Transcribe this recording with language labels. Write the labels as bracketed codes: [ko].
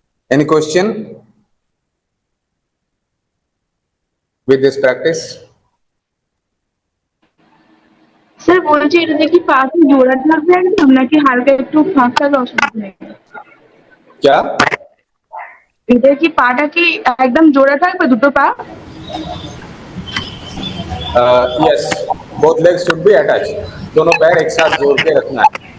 [en] Any question with this practice? [bn] Sir বলছি এটা দেখি পাশে জোড়া থাকবে একদম নাকি হালকা একটু ফাঁকা অসুবিধা নেই? [hi] क्या? [bn] এটা কি পাটা কি একদম জোড়া থাকবে দুটো পা? [en] Yes, both legs should be attached. [hi] दोनों पैर एक साथ जोड़ के रखना है।